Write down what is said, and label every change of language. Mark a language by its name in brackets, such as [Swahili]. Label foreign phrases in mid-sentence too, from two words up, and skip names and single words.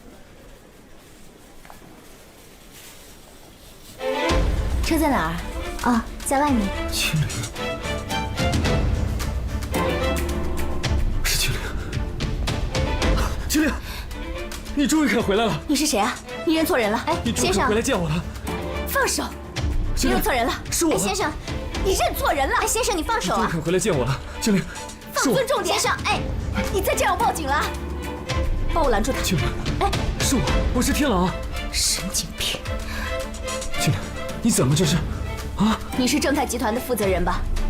[Chinese] 车在哪兒？哦，在外面。青灵，是青灵。青灵，你终于肯回来了。你是谁啊？你认錯人了。哎，先生，你终于肯回来见我了。放手！你認錯人了。是我。哎，先生，你認錯人了。哎，先生，你放手啊！你終於肯回來見我了，青靈。放尊重點，先生。哎，你再這樣我報警了。幫我攔住他。青靈，哎，是我是天狼。神經病！青靈，你怎麼這是？啊！你是正泰集團的負責人吧？